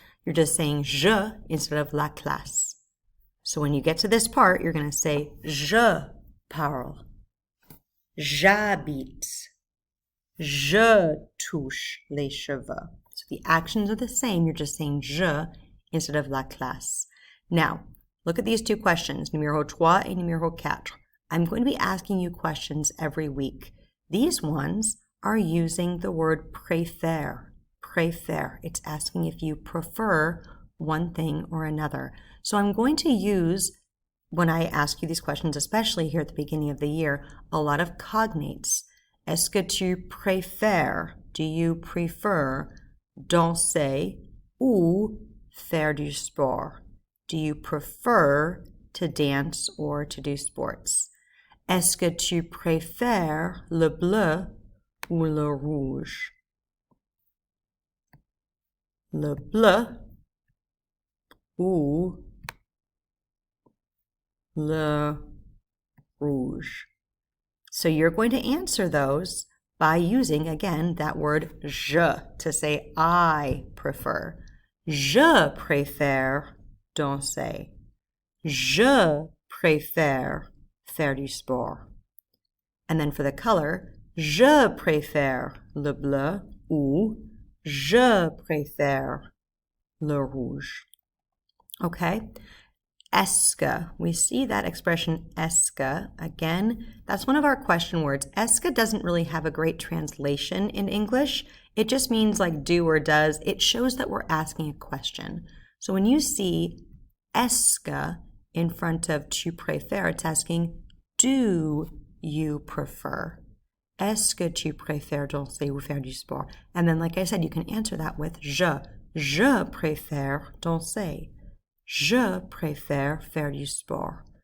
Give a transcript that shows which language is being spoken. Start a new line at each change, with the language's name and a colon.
English: You're just saying je instead of la classe. So when you get to this part, you're going to say
French: je parle, j'habite, je touche les cheveux.
English: So the actions are the same. You're just saying je instead of la classe. Now, look at these two questions, numéro 3 et numéro 4. I'm going to be asking you questions every week. These ones are using the word préfère. Préfère. It's asking if you prefer one thing or another. So I'm going to use, when I ask you these questions, especially here at the beginning of the year, a lot of cognates.
French: Est-ce que tu préfères?
English: Do you prefer
French: danser ou faire du sport?
English: Do you prefer to dance or to do sports?
French: Est-ce que tu préfères le bleu ou le rouge? Le bleu ou le rouge.
English: So you're going to answer those by using, again, that word je to say I prefer.
French: Je préfère danser. Je préfère faire du sport.
English: And then for the color,
French: je préfère le bleu ou je préfère le rouge.
English: Okay? Est-ce que, we see that expression est-ce que, again, that's one of our question words. Est-ce que doesn't really have a great translation in English. It just means like do or does. It shows that we're asking a question. So when you see est-ce que in front of tu préfères, it's asking, do you prefer?
French: Est-ce que tu préfères danser ou faire du sport?
English: And then, like I said, you can answer that with je.
French: Je préfère danser. Je préfère faire du sport.